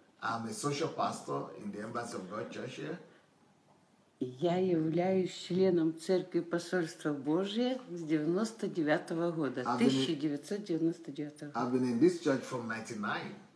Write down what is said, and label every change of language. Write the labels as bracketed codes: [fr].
[en] I'm a social pastor in the Embassy of God Church here. [ru] Я являюсь членом Церкви Посольства Божия с 99-го года, 1999 года. [en] I've been in this church from 99.